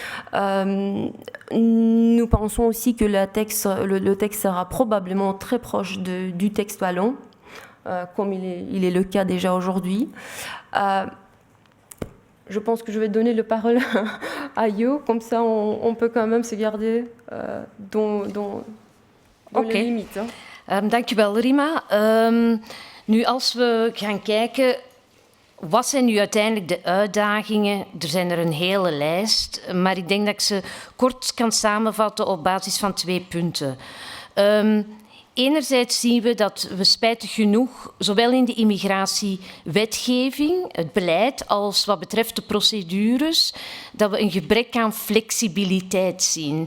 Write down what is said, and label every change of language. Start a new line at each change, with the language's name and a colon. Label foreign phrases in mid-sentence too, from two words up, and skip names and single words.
French: Nous pensons aussi que le texte sera probablement très proche du texte wallon, comme il est le cas déjà aujourd'hui. Je pense que je vais donner la parole à Jo, comme ça on peut quand même se garder dans les limites.
Dutch: Dank u wel, Rima. Nu, als we gaan kijken, wat zijn nu uiteindelijk de uitdagingen? Er zijn er een hele lijst, maar ik denk dat ik ze kort kan samenvatten op basis van 2 punten. Enerzijds zien we dat we spijtig genoeg, zowel in de immigratiewetgeving, het beleid, als wat betreft de procedures, dat we een gebrek aan flexibiliteit zien.